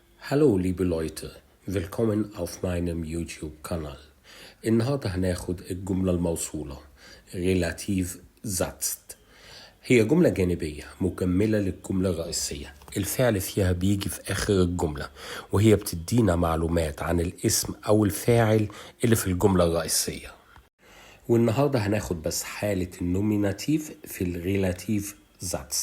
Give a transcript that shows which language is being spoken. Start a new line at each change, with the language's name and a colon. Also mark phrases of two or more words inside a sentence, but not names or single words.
German: Hallo liebe Leute, willkommen auf meinem YouTube-Kanal.
Arabic: النهاردة هناخد الجملة الموصولة
German: relativ setzt.
Arabic: هي جملة جانبية مكملة للجملة الرئيسية. الفعل فيها بيجي في آخر الجملة وهي بتدينا معلومات عن الاسم أو الفاعل اللي في الجملة الرئيسية. والنهاردة هناخد بس حالة النوميناتيف في
German: Relativ setzt.